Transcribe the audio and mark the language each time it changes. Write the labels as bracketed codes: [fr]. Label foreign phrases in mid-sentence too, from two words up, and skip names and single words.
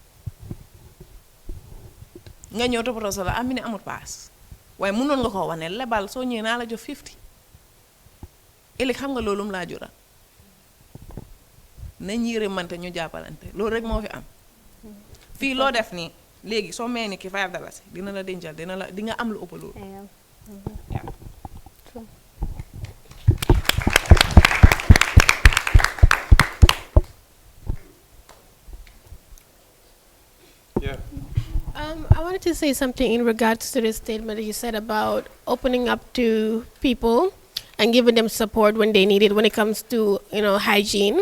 [wo] nga ñëw toppatoo sa soxla am mi ne amut paas waaye mënoon nga ko wax ne lebal soo ñëwee naa la jox 50 ëllëg xam nga loolu mu laa jural nañ yërëmante ñu jàppalante loolu rek moo fi am fii loo def nii léegi soo mee ni ki $5 dina la dencal di nga am lu ëpp loolu [en] I wanted to say something in regards to the statement that you said about opening up to people and giving them support when they need it when it comes to, hygiene.